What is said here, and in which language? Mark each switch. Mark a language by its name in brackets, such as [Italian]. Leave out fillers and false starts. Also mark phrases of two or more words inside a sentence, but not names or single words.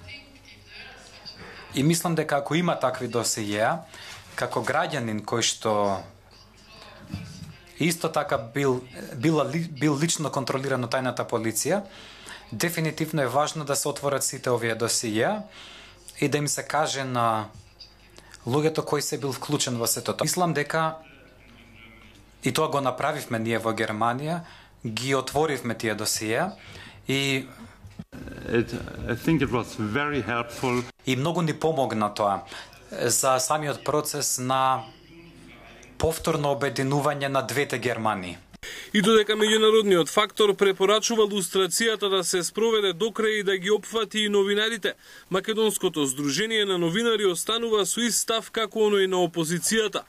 [Macedonian] И мислам дека ако има такви досиеа, како граѓанин кој што исто така бил лично контролиран од тајната полиција, дефинитивно е важно да се отворат сите овие досиеа и да им се каже на луѓето кој се бил вклучен во сето тоа. Мислам дека И тоа го направивме ние во Германија, ги отворивме тие досиеа и [English] I think it was very helpful. [Macedonian] И многу ни помогна тоа за самиот процес на повторно обединување на двете Германии. И додека меѓународниот фактор препорачува лустрацијата да се спроведе до крај и да ги опфати и новинарите, Македонското здружение на новинари останува со ист став како оној на опозицијата.